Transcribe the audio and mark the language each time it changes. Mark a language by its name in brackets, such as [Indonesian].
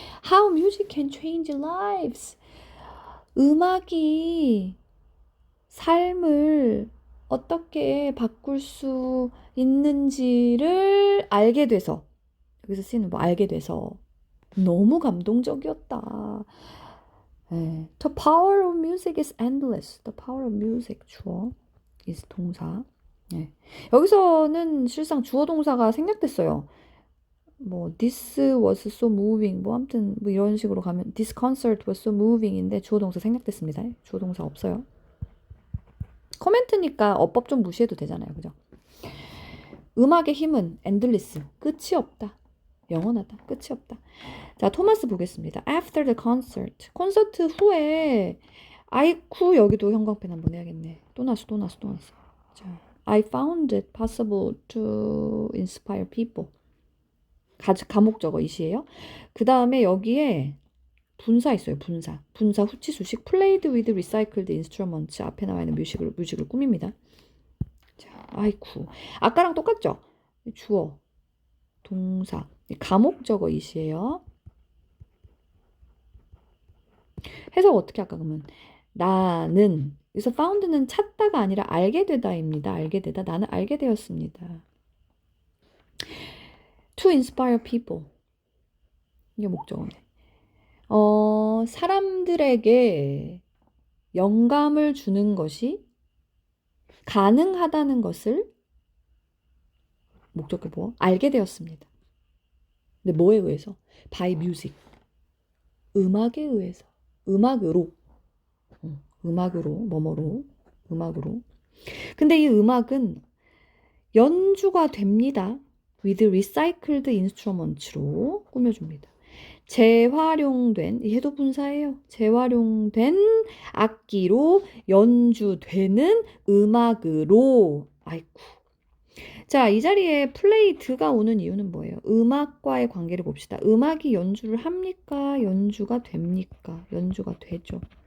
[English] How music can change lives. [Korean] 음악이 삶을 어떻게 바꿀 수 있는지를 알게 돼서. 여기서 쓰이는 뭐 알게 돼서. 너무 감동적이었다. [English] The power of music is endless. The power of music [Korean] 주어 [English] is [Korean] 동사. 여기서는 실상 주어 동사가 생략됐어요. 뭐 [English] this was so moving [Korean] 뭐 아무튼 뭐 이런 식으로 가면 [English] this concert was so moving [Korean] 인데 주어 동사 생략됐습니다. 주어 동사 없어요. 코멘트니까 어법 좀 무시해도 되잖아요. 그죠? 음악의 힘은 endless. 끝이 없다. 영원하다. 끝이 없다. 자, 토마스 보겠습니다. [English] After the concert. [Korean] 콘서트 후에 아이쿠 여기도 형광펜 한번 해야겠네. 또 났어. [English] 자, I found it possible to inspire people. [Korean] 가목적어 이시예요. 그 다음에 여기에 분사 있어요. 분사 후치수식 [English] played with recycled instruments [Korean] 앞에 나와 있는 뮤직을 꾸밉니다. 자, 아이쿠. 아까랑 똑같죠? 주어, 동사, 가목적어 이시예요. 해석 어떻게 할까 그러면 나는 여기서 found는 찾다가 아니라 알게 되다입니다. 알게 되다. 나는 알게 되었습니다. [English] To inspire people. [Korean] 이게 목적어네. 사람들에게 영감을 주는 것이 가능하다는 것을 목적어 뭐? 알게 되었습니다. 근데 뭐에 의해서? [English] By music. [Korean] 음악에 의해서. 음악으로. 뭐뭐로. 음악으로. 근데 이 음악은 연주가 됩니다. [English] with recycled instruments [Korean] 로 꾸며줍니다. 재활용된, 이 해도 분사예요. 재활용된 악기로 연주되는 음악으로. 아이쿠. 자, 이 자리에 played가 오는 이유는 뭐예요? 음악과의 관계를 봅시다. 음악이 연주를 합니까? 연주가 됩니까? 연주가 되죠.